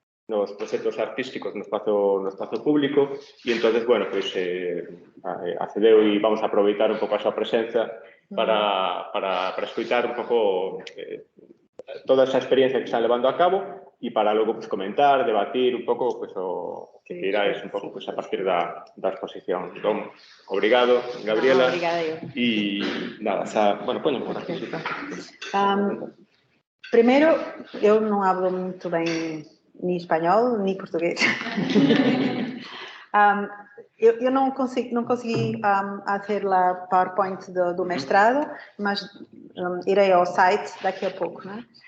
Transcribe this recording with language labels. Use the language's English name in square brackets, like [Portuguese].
[Galician] Nos proxectos artísticos no espazo público, e entonces, bueno, pois accedeu e vamos a aproveitar un pouco a súa presenza para escoitar un pouco toda esa experiencia que están levando a cabo e para logo pues, comentar, debatir un pouco pues, o que iráis un pouco pues, a partir da exposición. Entón, obrigado, Gabriela. Obrigada eu. E nada, bueno, poño por aquí. [Portuguese] Primeiro, eu non hablo muito bem ni espanhol, ni português. Eu não consegui fazer a PowerPoint do mestrado, mas irei ao site daqui a pouco, né?